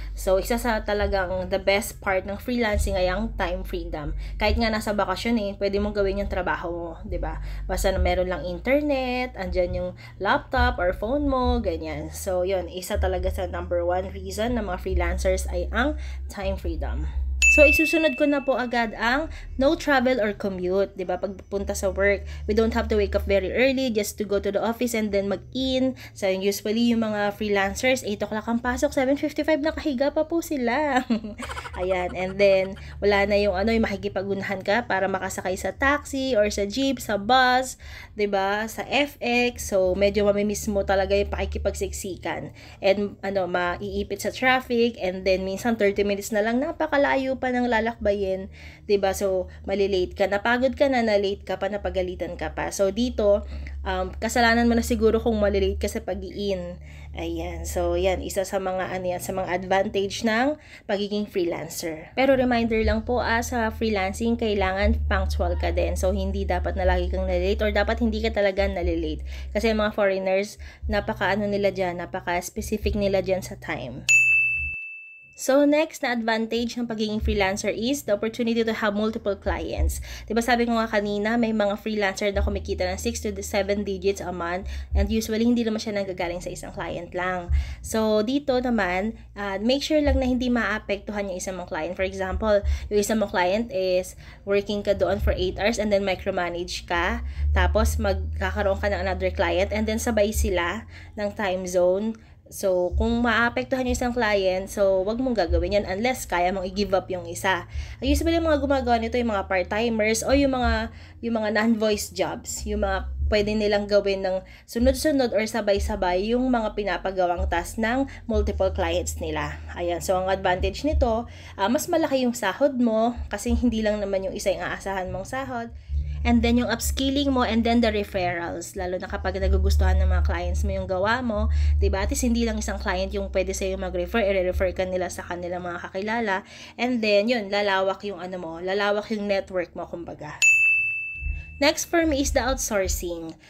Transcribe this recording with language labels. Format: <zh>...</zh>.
<tl>So, isa sa talagang</tl> <en>the best part</en> <tl>ng freelancing ay ang time freedom. Kahit nga nasa bakasyon pwede mong gawin yung trabaho mo, 'di ba? Basta na meron lang internet, andyan yung laptop or phone mo, ganyan. So, yun, isa talaga sa</tl> <en>number 1 reason</en> <tl>ng mga freelancers ay ang time freedom. So, isusunod ko na po agad ang</tl> <en>no travel or commute,</en> <tl>di ba? Pagpunta sa</tl> <en>work, we don't have to wake up very early just to go to the office and then</en> <tl>mag-in. So, usually, yung mga freelancers, 8 o'clock ang pasok, 7:55 nakahiga pa po sila. Ayan, and then, wala na yung makikipagunahan ka para makasakay sa taxi or sa jeep, sa bus, di ba? Sa FX. So, medyo mamimiss mo talaga yung pakikipagsiksikan. And, maiipit sa traffic, and then, minsan 30 minutes na lang, napakalayo pa ng lalakbayin, 'di ba? So, malilate ka, napagod ka na, late ka pa, napagalitan ka pa. So, dito, kasalanan mo na siguro kung malilate ka sa pag-i-in. Ayan. So, yan, isa sa mga sa mga advantage ng pagiging freelancer. Pero reminder lang po, sa freelancing, kailangan punctual ka din. So, hindi dapat na lagi kang nalilate or dapat hindi ka talaga nalilate. Kasi mga foreigners, napaka-specific nila dyan sa time.</tl> <en>So, next</en> <tl>na</tl> <en>advantage</en> <tl>ng pagiging</tl> <en>freelancer is the opportunity to have multiple clients.</en> <tl>Diba sabi ko nga kanina, may mga freelancer na kumikita ng</tl> <en>6 to 7 digits a month</en> <tl>and usually hindi naman siya nanggagaling sa isang client lang. So, dito naman, make sure lang na hindi maapektuhan yung isang mong client.</tl> <en>For example,</en> <tl>yung isang mong</tl> <en>client is working</en> <tl>ka doon</tl> <en>for 8 hours and then micromanage</en> <tl>ka. Tapos, magkakaroon ka ng another client and then sabay sila ng time zone. So, kung maapektuhan yung isang client, so, wag mong gagawin yan unless kaya mong i-give up yung isa. Usually, yung mga gumagawa nito, yung mga part-timers o yung mga non-voice jobs, yung mga pwede nilang gawin ng sunod-sunod or sabay-sabay yung mga pinapagawang task ng multiple clients nila. Ayan, so ang advantage nito, mas malaki yung sahod mo kasi hindi lang naman yung isa yung aasahan mong sahod.</tl> <en>And then</en> <tl>yung</tl> <en>upskilling</en> <tl>mo,</tl> <en>and then the referrals.</en> <tl>Lalo na kapag nagugustuhan ng mga clients mo yung gawa mo, diba? At least hindi lang isang client yung pwede sa'yo mag-refer, i-refer ka nila sa kanilang mga kakilala. And then, yun, lalawak yung lalawak yung network mo, kumbaga.</tl> <en>Next for me is the outsourcing.</en>